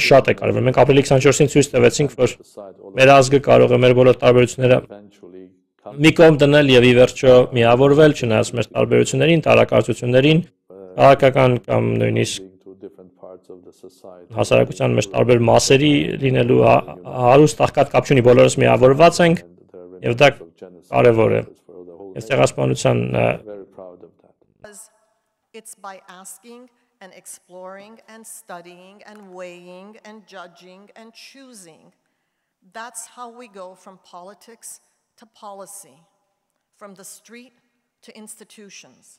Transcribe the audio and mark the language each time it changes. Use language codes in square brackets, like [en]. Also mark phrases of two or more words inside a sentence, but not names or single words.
[hy] շատ է կարևոր։ Մենք ապրիլի 24-ին ցույց տվեցինք, որ մեր ազգը կարող է մեր բոլոր տարբերությունները մի կողմ դնել եւ ի վերջո միավորվել, չնայած մեր տարբերություններին, տարակարծություններին, քաղաքական կամ նույնիսկ հասարակության մեջ տարբեր մասերի լինելու հարուստ աղքատ կապ չունի, բոլորս միավորված ենք եւ դա կարեւոր է։ Ես ցեղասպանության [en] It's by asking and exploring and studying and weighing and judging and choosing. That's how we go from politics to policy, from the street to institutions.